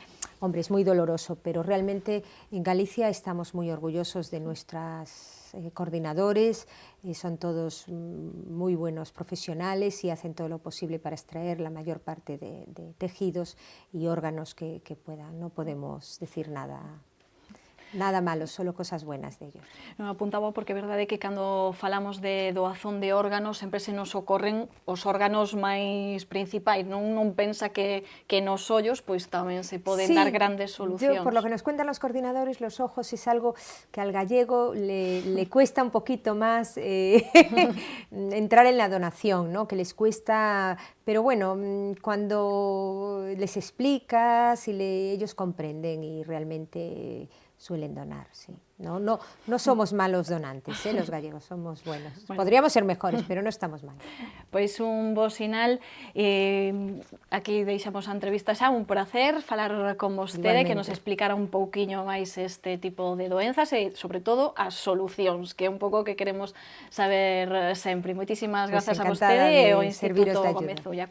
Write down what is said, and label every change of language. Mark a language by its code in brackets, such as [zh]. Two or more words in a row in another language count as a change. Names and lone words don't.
[es] Hombre, es muy doloroso, pero realmente en Galicia estamos muy orgullosos de nuestras coordinadores, son todos muy buenos profesionales y hacen todo lo posible para extraer la mayor parte de tejidos y órganos que puedan. No podemos decir nada malo, solo cosas buenas de ellos. [gl] Non apuntaba porque é verdade que cando falamos de doazón de órganos sempre se nos ocorren os órganos máis principais, non pensa que nos ollos pois tamén se poden dar grandes solucións. [es] Por lo que nos cuentan los coordinadores, los ojos es algo que al gallego le cuesta un poquito más entrar en la donación, ¿no? Que les cuesta, pero bueno, cuando les explicas ellos comprenden y realmente suelen donar, sí. No somos malos donantes, los gallegos somos buenos. Podríamos ser mejores, pero no estamos mal. [gl] Pois un bo sinal. Aquí deixamos a entrevista xa, un placer falar con vostede, que nos explicara un pouquiño máis este tipo de doenzas e, sobre todo, as solucións, que é un pouco que queremos saber sempre. Moitísimas grazas a vostede e ao Instituto Gómez Ulla.